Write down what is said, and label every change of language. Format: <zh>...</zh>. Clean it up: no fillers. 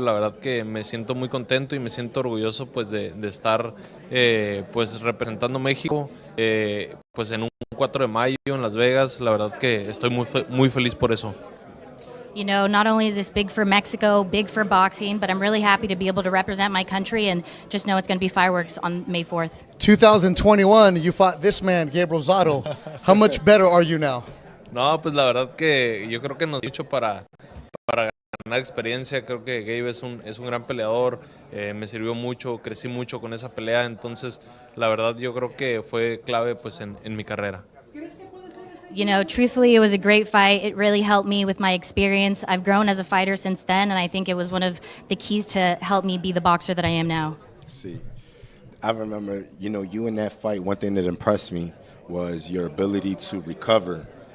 <es>La verdad que me siento muy contento y me siento orgulloso pues de estar pues representando México pues en un 4 de mayo en Las Vegas. La verdad que estoy muy feliz por eso.</es> <en>You know, not only is this big for Mexico, big for boxing, but I'm really happy to be able to represent my country and just know it's going to be fireworks on May 4th. 2021, you fought this man, Gabe Rosado. How much better are you now?</en> <es>No, pues la verdad que yo creo que nos dio mucho para ganar experiencia. Creo que Gabe es un gran peleador, me sirvió mucho, crecí mucho con esa pelea, entonces la verdad yo creo que fue clave pues en mi carrera.</es> <en>You know, truthfully, it was a great fight. It really helped me with my experience. I've grown as a fighter since then, and I think it was one of the keys to help me be the boxer that I am now. See, I remember, you in that fight, one thing that impressed me was your ability to recover.</en>